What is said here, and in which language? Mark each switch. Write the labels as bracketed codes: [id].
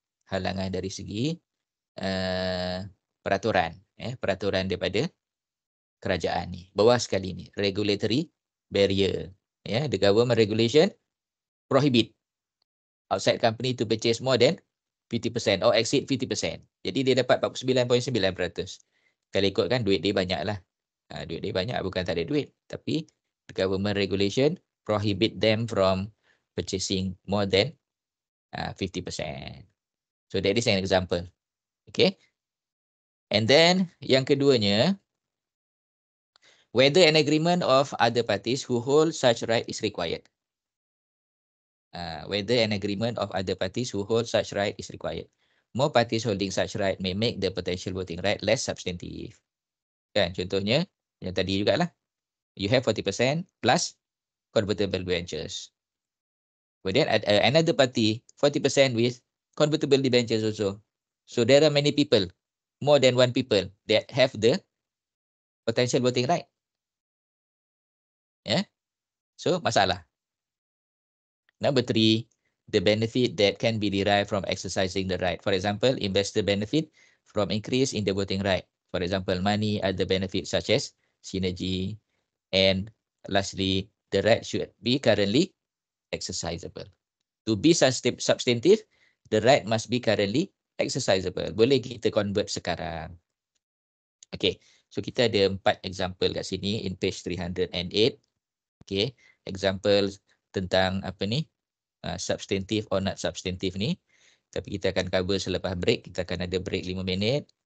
[ms] Halangan dari segi peraturan. Peraturan daripada kerajaan ni. Bawah sekali ni, [en] regulatory barrier. The government regulation prohibit outside company to purchase more than 50% or exceed 50%. [ms] Jadi dia dapat 49.9%. Kalau ikutkan duit dia banyak lah. Duit dia banyak, bukan tak ada duit. Tapi [en] the government regulation prohibit them from purchasing more than 50%. So that is an example. Okay. And then [ms] yang keduanya, [en] whether an agreement of other parties who hold such right is required. Whether an agreement of other parties who hold such right is required. More parties holding such right may make the potential voting right less substantive. [ms] Kan, contohnya, yang tadi jugalah. [en] You have 40% plus convertible debentures. [ms] Kemudian [en] another party, 40% with convertible debentures also. So there are many people, more than one people that have the potential voting right. So, [ms] masalah. [en] Number 3, the benefit that can be derived from exercising the right. For example, investor benefit from increase in the voting right. For example, money, other benefits such as synergy. And lastly, the right should be currently exercisable. To be substantive, the right must be currently exercisable. [ms] Boleh kita convert sekarang. [en] Okay, so [ms] kita ada [en] 4 example [ms] kat sini [en] in page 308. [ms] Okay, example tentang apa ni, substantive or not substantive ni. Tapi kita akan cover selepas break. Kita akan ada break 5 minit.